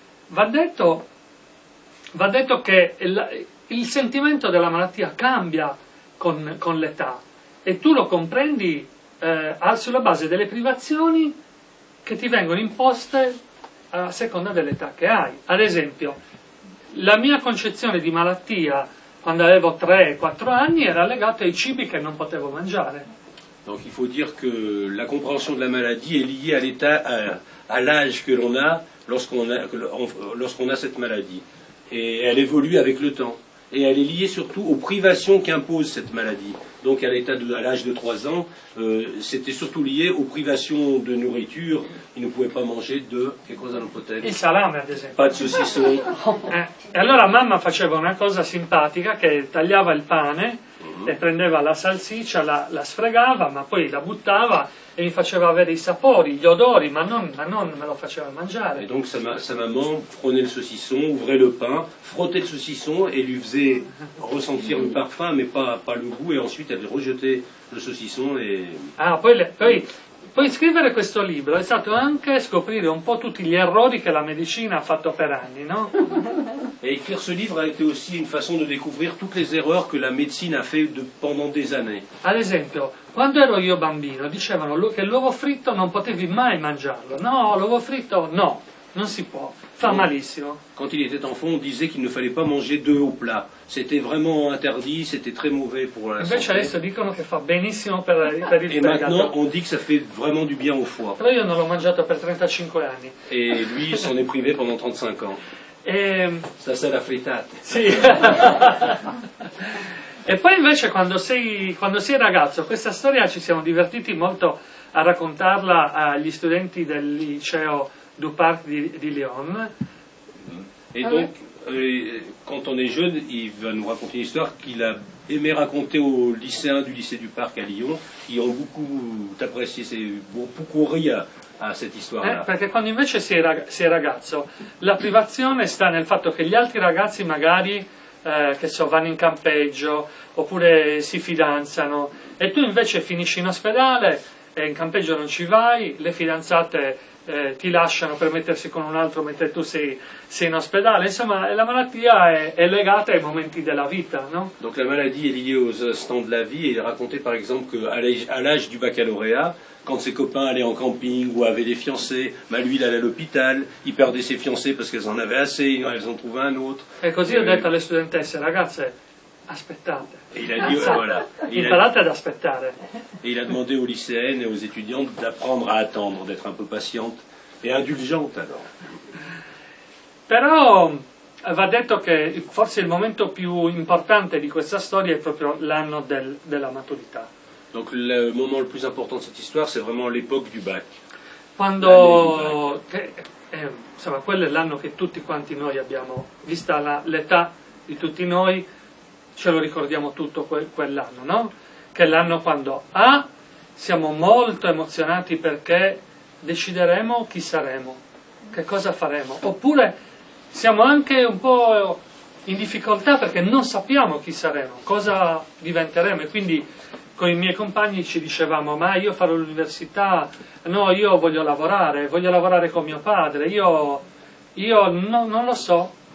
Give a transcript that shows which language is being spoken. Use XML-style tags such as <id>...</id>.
<it>Va detto che il sentimento della malattia cambia con l'età, e tu lo comprendi sulla base delle privazioni che ti vengono imposte a seconda dell'età che hai. Ad esempio, la mia concezione di malattia quando avevo 3-4 anni era legata ai cibi che non potevo mangiare.</it> <fr>Donc il faut dire que la compréhension de la maladie est liée à l'état, à l'âge que l'on a lorsqu'on a cette maladie. Et elle évolue avec le temps. Et elle est liée surtout aux privations qu'impose cette maladie. Donc à l'âge de 3 ans, c'était surtout lié aux privations de nourriture. Ils ne pouvaient pas manger</fr> <it>che cosa non potevano? Il salame, ad esempio.</it> <fr>Pas de saucisson.</fr> <it>E allora mamma faceva una cosa simpatica, che tagliava il pane e prendeva la salsiccia, la sfregava, ma poi la buttava e mi faceva avere i sapori, gli odori, ma non me lo faceva mangiare.</it> <fr>Et donc sa maman prenait le saucisson, ouvrait le pain, frottait le saucisson et lui faisait ressentir le parfum, mais pas le goût, et ensuite elle rejetait le saucisson et...</fr> <it>Poi scrivere questo libro è stato anche scoprire un po' tutti gli errori che la medicina ha fatto per anni, no?</it> <fr>Et écrire ce livre a été aussi une façon de découvrir toutes les erreurs que la médecine a fait pendant des années.</fr> <it>Ad esempio, quando ero io bambino dicevano che l'uovo fritto non potevi mai mangiarlo. No, l'uovo fritto no, non si può, fa malissimo.</it> <fr>Quand il était enfant, on disait qu'il ne fallait pas manger d'œufs au plat. C'était vraiment interdit, c'était très mauvais pour la</fr> <it>Invece</it> <fr>santé.</fr> <it>adesso dicono che fa benissimo per il</it> <fr>Et maintenant,</fr> <it>fegato.</it> <fr>on dit que ça fait vraiment du bien au foie.</fr> <it>Però io non l'ho mangiato per 35 anni.</it> <fr>Et lui, il s'en est privé pendant 35 ans. Ça, c'est la frittata.</fr> <it>Sì. E poi invece quando sei ragazzo, questa storia ci siamo divertiti molto a raccontarla agli studenti del liceo du Parc di Lyon.</it> <fr>Et donc, quand on est jeune, il va nous raconter une histoire qu'il a aimé raconter aux lycéens du lycée du Parc à Lyon, qui ont beaucoup apprécié, beaucoup ri a cette histoire-là.</fr> <it>Perché quando invece sei ragazzo, la privazione sta nel fatto che gli altri ragazzi magari vanno in campeggio oppure si fidanzano, e tu invece finisci in ospedale e in campeggio non ci vai, le fidanzate ti lasciano per mettersi con un altro mentre tu sei in ospedale. Insomma, la malattia è legata ai momenti della vita, no?</it> <fr>Donc la maladie est liée aux instants de la vie, et il racontait par exemple qu'à l'âge du baccalauréat, quand ses copains allaient en camping ou avaient des fiancés, bah lui il allait à l'hôpital, il perdait ses fiancés parce qu'elles en avaient assez, elles en trouvaient un autre.</fr> <it>E così ho detto alle studentesse, ragazze, aspettate.</it> <fr>Et il a dit, voilà. Et</fr> <it>Imparate ad aspettare.</it> <fr>Et il a demandé aux lycéennes et aux étudiantes d'apprendre à attendre, d'être un peu patientes et indulgentes alors.</fr> <it>Però va detto che forse il momento più importante di questa storia è proprio l'anno della maturità.</it> <fr>Donc le moment le plus important de cette histoire, c'est vraiment l'époque du bac.</fr> <it>Quando, insomma, quello è l'anno che tutti quanti noi abbiamo, vista l'età di tutti noi, ce lo ricordiamo tutto quell'anno, no? Che è l'anno quando siamo molto emozionati perché decideremo chi saremo, che cosa faremo, oppure siamo anche un po' in difficoltà perché non sappiamo chi saremo, cosa diventeremo, e quindi con i miei compagni ci dicevamo, ma io farò l'università, no, io voglio lavorare con mio padre, io non lo so.</it>